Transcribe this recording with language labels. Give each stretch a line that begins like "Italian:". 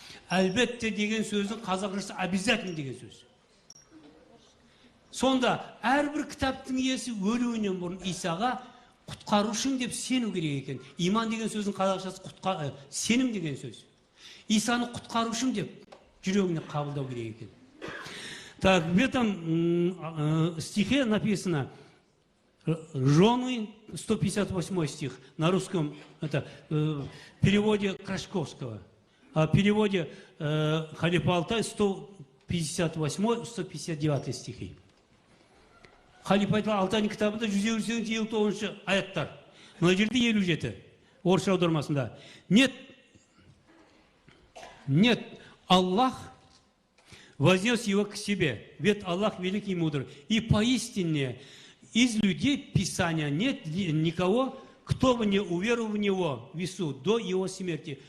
Kazakh: Әлбетте деген сөздің қазақшасы обязательно деген сөз. Сонда әрбір кітаптың иесі өлуінен бұрын Исаға құтқарушым деп сену керек екен. Иман деген сөздің қазақшасы сенім деген сөз. Исаны құтқарушым деп жүрегіне қабылдау керек екен.
Russian: Так, в этом стихе написано «Жены», 158 стих, на русском, это в переводе Крашковского, а в переводе Халифа Алтай 158-159 стихи.
Kazakh: Халифа Алтайның кітабында 158 аяттар. Мына жерде 57, орысша аудармасында.
Russian: Нет, Аллах вознес его к себе, ведь Аллах великий и мудрый. И поистине из людей Писания нет никого, кто бы не уверовал в него, в Иисуса, до его смерти.